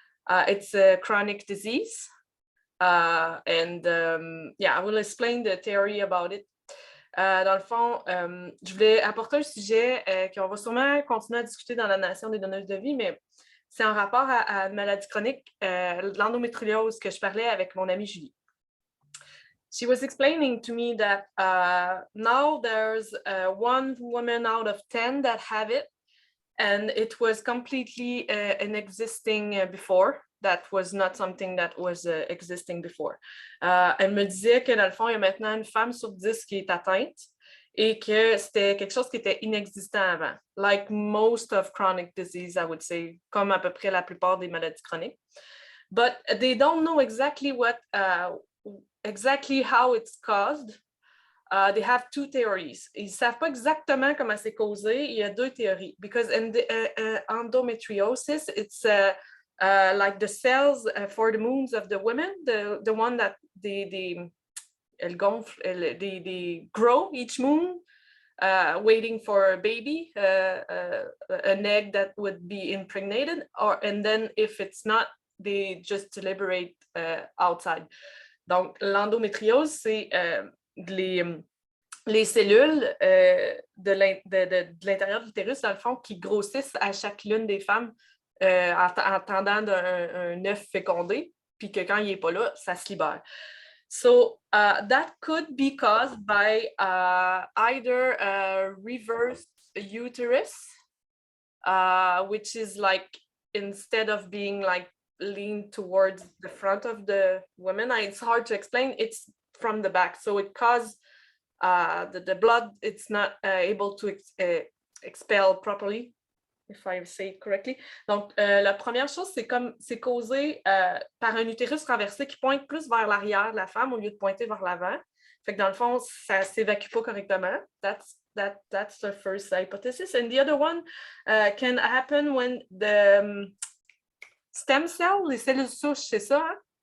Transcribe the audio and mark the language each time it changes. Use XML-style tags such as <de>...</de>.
<en>It's a chronic disease. Yeah, I will explain the theory about it.</en> <fr>Dans le fond, je voulais apporter un sujet qu'on va sûrement continuer à discuter dans la Nation des donneuses de vie, mais c'est en rapport à une maladie chronique, l'endométriose, que je parlais avec mon amie Julie.</fr> <en>She was explaining to me that now there's 1 woman out of 10 that have it, and it was completely inexisting before. That was not something that was existing before.</en> <fr>Elle me disait que dans le fond, il y a maintenant une femme sur 10 qui est atteinte et que c'était quelque chose qui était inexistant avant.</fr> <en>Like most of chronic disease, I would say,</en> <fr>comme à peu près la plupart des maladies chroniques.</fr> <en>But they don't know exactly exactly how it's caused. They have 2 theories.</en> <fr>Ils ne savent pas exactement comment c'est causé. Il y a 2 théories.</fr> <en>Because in the endometriosis, it's like the cells for the moons of the women, the one that they grow each moon, waiting for a baby, an egg that would be impregnated, and then if it's not, they just deliberate outside.</en> <fr>Donc, l'endométriose, c'est les cellules de l'intérieur de l'utérus, dans le fond, qui grossissent à chaque lune des femmes en attendant un œuf fécondé, puis que quand il n'est pas là, ça se libère.</fr> <en>So that could be caused by either a reverse uterus, which is like, instead of being like leaned towards the front of the woman, it's hard to explain, it's from the back. So it causes the blood, it's not able to expel properly, if I say it correctly.</en> <fr>Donc, la première chose, c'est causé par un utérus renversé qui pointe plus vers l'arrière de la femme au lieu de pointer vers l'avant. Fait que dans le fond, ça ne s'évacue pas correctement.</fr> <en>That's the first hypothesis. And the other one can happen when the stem cells,</en> <fr>les cellules souches, c'est ça, hein?</fr>